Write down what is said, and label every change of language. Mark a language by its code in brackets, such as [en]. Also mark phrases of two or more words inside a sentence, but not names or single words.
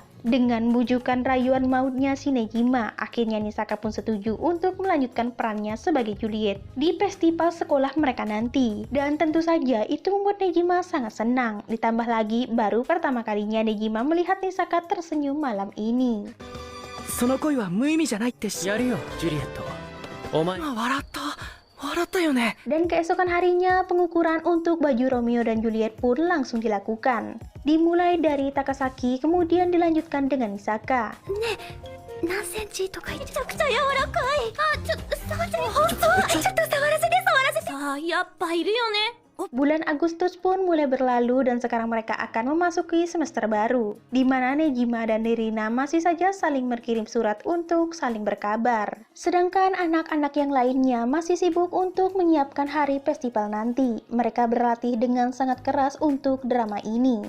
[id] Dengan bujukan rayuan mautnya si Nejima, akhirnya Nisaka pun setuju untuk melanjutkan perannya sebagai Juliet di festival sekolah mereka nanti. Dan tentu saja itu membuat Nejima sangat senang. Ditambah lagi, baru pertama kalinya Nejima melihat Nisaka tersenyum malam ini. [ja] その恋は無意味じゃないってやるよジュリエット。お前笑ったよね。 [id] Dan keesokan harinya, pengukuran untuk baju Romeo dan Juliet pun langsung dilakukan. Dimulai dari Takasaki, kemudian dilanjutkan dengan Nisaka. [ja] 何センチとか言ってめちゃくちゃ柔らかい。あ、ちょっと触ってみ。本当？ちょっと触らせてさあ、やっぱいるよね。 [id] Bulan Agustus pun mulai berlalu dan sekarang mereka akan memasuki semester baru, di mana Nejima dan Ririna masih saja saling berkirim surat untuk saling berkabar. Sedangkan anak-anak yang lainnya masih sibuk untuk menyiapkan hari festival nanti. Mereka berlatih dengan sangat keras untuk drama ini.